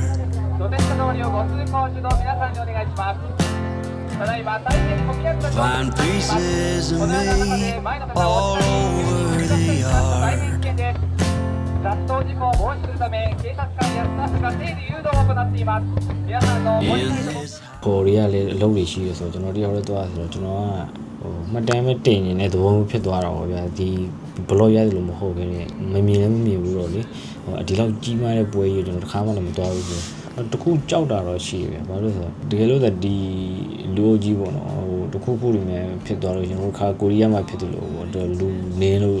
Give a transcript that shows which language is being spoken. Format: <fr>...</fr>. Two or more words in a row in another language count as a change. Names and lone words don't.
<ja>土手下通りをご通行中の皆さんにお願いします。</ja> <en>Find pieces of me all over they</en> <ja>大</ja> <en>are.</en> <ja>変危険です雑踏事故を防止するため警察官やスタッフが整理誘導を行っています皆さんのご理</ja> <en>In</en> <ja>解と</ja> <en>this</en> <my>ပေါ်တွေကလည်းအလုပ်တွေရှိရဆိုကျွန်တော်တယောက်တည်းသွားဆိုတော့ကျွန်တော်ကမှတ်တမ်းပဲတင်နေတဲ့သဘောမျိုးဖြစ်သွားတာပေါ့ဗျာဒီဘလော့ရတယ်လို့မဟုတ်ဘဲနဲ့မမြင်လည်းမမြင်ဘူးတော့လေဒီလောက်ကြီးမားတဲ့ပွဲကြီးကျွန်တော်တစ်ခါမှလည်းမ သွားဘူးဆိုတခုကြောက်တာတော့ရှိပြီဘာလို့ဆိုတော့တကယ်လို့ဒီလူကြီးပေါ့နော်တခုခုတွေနဲ့ဖြစ်သွားလို့ကျွန်တော်ခါကိုရီးယားမှာဖြစ်တယ်လို့ပေါ့လူနေလို့</my>